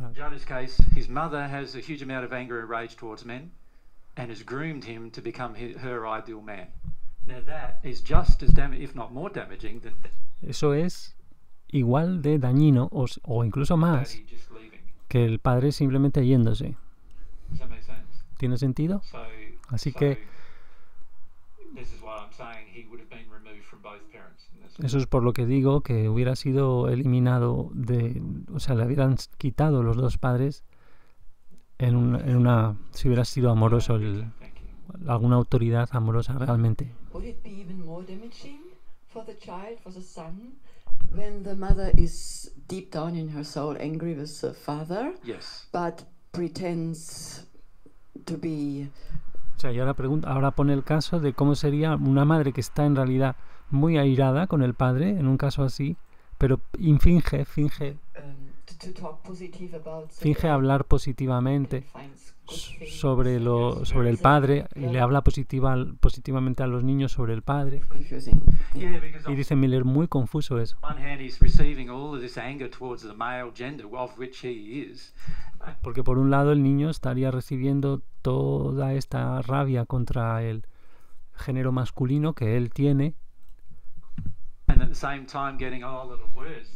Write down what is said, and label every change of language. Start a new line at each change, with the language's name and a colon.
English: Jada's case, his mother has a huge amount of anger and rage towards men and has groomed him to become her ideal man. Now that is just as damaging, if not more damaging, than
Spanish: Eso es igual de dañino o incluso más
English: daddy just leaving.
Spanish: que el padre simplemente yéndose.
English: Does that make sense?
Spanish: ¿Tiene sentido? Así que
English: this is why I'm saying he would have been removed from both parents.
Spanish: eso es por lo que digo que hubiera sido eliminado o sea, le hubieran quitado los dos padres si hubiera sido amoroso, alguna autoridad amorosa realmente.
English: Would it be even more damaging for the child, for the son, when the mother is deep down in her soul angry with the father, Yes. but pretends to be
Spanish: O sea, y ahora pone el caso de cómo sería una madre que está en realidad muy airada con el padre, en un caso así, pero
English: to talk positive about
Spanish: finge hablar positivamente
English: finds good things
Spanish: sobre el padre y le habla positivamente a los niños sobre el padre.
English: confusing. Yeah, because
Spanish: Y
English: on
Spanish: dice Miller, muy confuso eso.
English: one hand he's receiving all of this anger towards the male gender, of which he is.
Spanish: Porque por un lado el niño estaría recibiendo toda esta rabia contra el género masculino que él tiene,
English: And at the same time getting all of the words.